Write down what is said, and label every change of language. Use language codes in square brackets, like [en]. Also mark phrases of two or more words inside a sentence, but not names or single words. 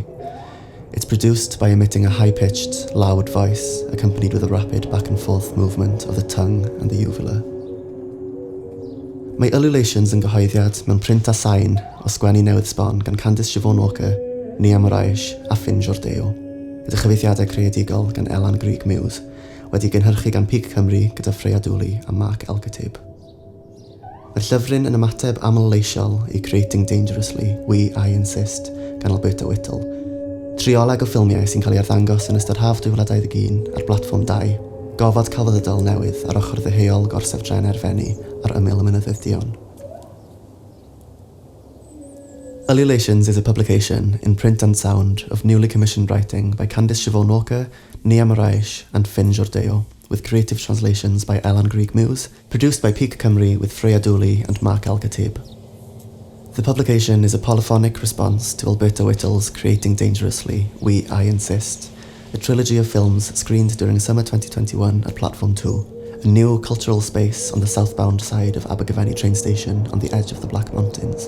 [en] It's produced by emitting a high-pitched, loud voice accompanied with a rapid back-and-forth movement of the tongue and the uvula. [cy] Mae ululations yn gyhoeddiad mewn print a sain o sgwennu newydd sbon gan Kandace Siobhan Walker, Morais a Jordão, gyda chyfeithiadau creadigol gan Elan Grug Muse, wedi gynhyrchu gan Peak Cymru gyda Freya Dooley a El-khatib. Mae'r llyfryn yn ymateb aml-leisiol i Creating Dangerously, We, I Insist gan Alberta Whittle, trioleg o ffilmiau sy'n cael ei arddangos yn ystod haf 2021 ar Platfform 2, gofod celfyddydol newydd ar ochr ddeheuol gorsaf dren Abergavenny ar ymyl y mynyddydd Duon. [en] Ululations is a publication in print and sound of newly commissioned writing by Kandace Siobhan Walker, Morais and Jordão, with creative translations by Elan Grug Muse, produced by Peak Cymru with Freya Dooley and El-khatib. The publication is a polyphonic response to Alberta Whittle's Creating Dangerously, We, I Insist, a trilogy of films screened during summer 2021 at Platform 2, a new cultural space on the southbound side of Abergavenny Train Station on the edge of the Black Mountains.